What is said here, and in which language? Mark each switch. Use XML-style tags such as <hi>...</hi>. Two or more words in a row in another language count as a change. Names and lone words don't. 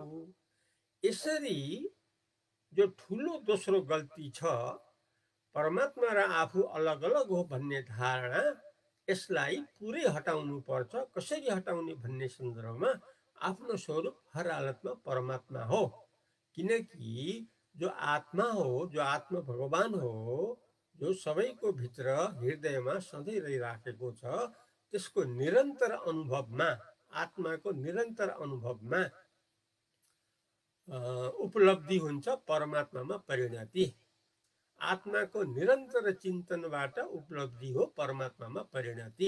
<ne>यसरी जो ठुलो दोस्रो गल्ती छ, परमात्मा र आफू अलग अलग हो भन्ने धारणा, यसलाई पुरै हटाउनु पर्छ। कसरी हटाउने भन्ने सन्दर्भमा आफ्नो स्वरूप हर हालतमा परमात्मा हो। किनकि जो आत्मा हो, जो आत्मा भगवान हो, जो सबैको भित्र हृदयमा सधैँ रहिराखेको छ, त्यसको निरन्तर अनुभवमा, आत्माको निरन्तर अनुभवमा उपलब्धि हुन्छ परमात्मामा परिणति। आत्माको निरन्तर चिन्तनबाट उपलब्धि हो परमात्मामा परिणति।</ne>